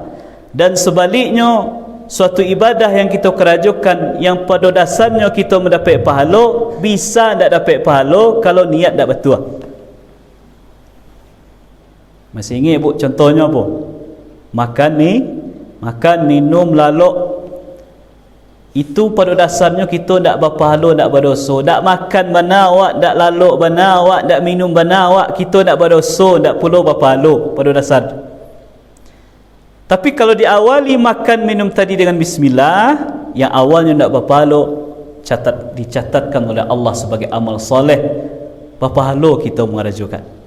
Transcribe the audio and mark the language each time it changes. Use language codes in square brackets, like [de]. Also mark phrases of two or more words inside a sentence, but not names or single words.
[id] Dan sebaliknya, suatu ibadah yang kita kerajukan yang pada dasarnya kita mendapat pahala, bisa tak dapat pahala kalau niat tak betul. Masih ingat ibu contohnya apa? [min] Makan, minum, lalok. [id] Itu pada dasarnya kita tak berpahala, tak berdosa. [min] Tak makan bana awak, tak lalok bana awak, tak minum bana awak, [id] kita tak berdosa, tak perlu berpahala pada dasar. Tapi kalau diawali makan minum tadi dengan bismillah, yang awalnya tak berpahala, dicatatkan oleh Allah sebagai amal soleh, berpahala kita merajukan.